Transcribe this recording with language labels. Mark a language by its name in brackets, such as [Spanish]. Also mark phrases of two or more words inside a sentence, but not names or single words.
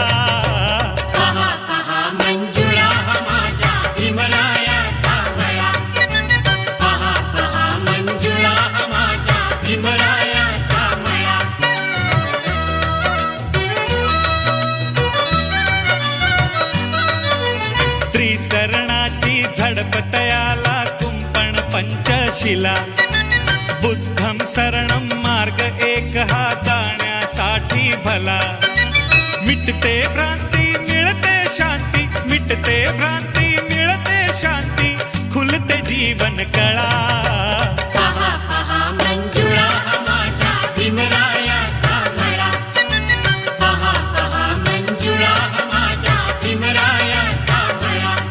[Marathi] पहा पहा मंजुळा माझ्या भीमरायाचा मळा पहा पहा मंजुळा माझ्या भीमरायाचा मळा त्रिसरणाची झडपतयाला कुंपण पंचशिला [Pali] बुद्धम शरणम [Marathi] मार्ग एक हा जाण्यासाठी भला मिटते भ्रांती मिळते शांती मिटते भ्रांती मिळते शांती खुलते जीवन कळा पहा पहा मंजुळा माझ्या भीमरायाचा मळा पहा पहा मंजुळा माझ्या भीमरायाचा मळा